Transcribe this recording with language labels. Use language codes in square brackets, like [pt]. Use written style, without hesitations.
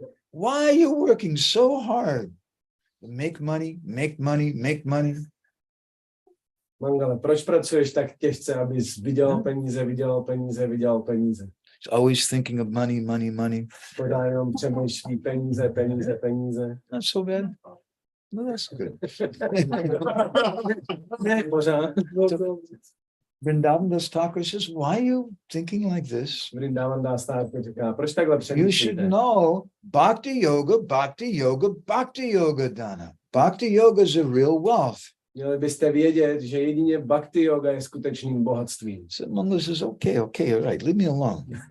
[en] Why are you working so hard to make money, make money, make money? [cs] Mangale, proč pracuješ tak těžce, abys vydělal peníze, vydělal peníze, vydělal peníze? [en] It's always thinking of money, money, money. [cs] Pořád jenom přemýšlí peníze, peníze, peníze. [en] Not so bad. No, that's good. [cs] Ne, pořád. [en] Vrindavan Das Thakur says, why are you thinking like this? [cs] Vrindavan Das Thakur říká, proč takhle [en] You should [cs] přemýšlíte? [en] know bhakti yoga, bhakti yoga, bhakti yoga dana. Bhakti yoga is a real wealth. [cs] Měli byste vědět, že jedině bhakti yoga je skutečným bohatstvím. [en] So Mangala says, okay, all right, leave me alone.